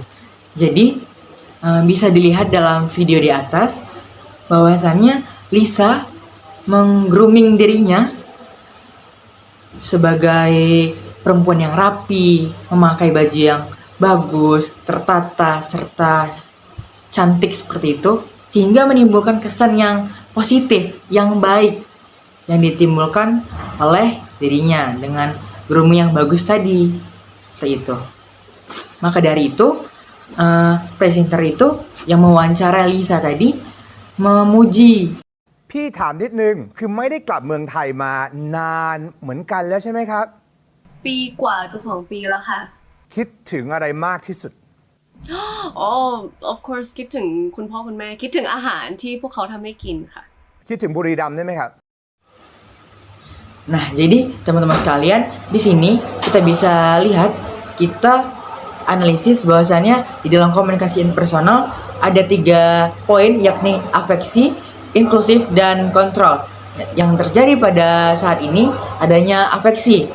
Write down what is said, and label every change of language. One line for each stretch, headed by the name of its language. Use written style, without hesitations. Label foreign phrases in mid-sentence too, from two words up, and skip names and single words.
Indonesian: Jadi bisa dilihat dalam video di atas bahwasannya Lisa meng-grooming dirinya sebagai perempuan yang rapi, memakai baju yang bagus, tertata, serta cantik seperti itu, sehingga menimbulkan kesan yang positif, yang baik, yang ditimbulkan oleh dirinya dengan grooming yang bagus tadi, seperti itu. Maka dari itu, presenter itu yang mewawancara Lisa tadi memuji.
Thai: พี่ถามนิดนึงคือไม่ได้กลับเมืองไทยมานานเหมือนกันแล้วใช่ไหมครับ ปีกว่าจะ2 ปีแล้วค่ะ คิดถึงอะไรมากที่สุด อ๋อ
English: of course
Thai: คิดถึงคุณพ่อคุณแม่คิดถึงอาหารที่พวกเขาทำให้กินค่ะ คิดถึงบุรีรัมย์ได้ไหมครับ
Indonesian: Nah, jadi teman-teman sekalian, di sini kita bisa lihat, kita analisis bahwasannya di dalam komunikasi interpersonal ada 3 poin, yakni afeksi, inklusif, dan kontrol. Yang terjadi pada saat ini adanya afeksi.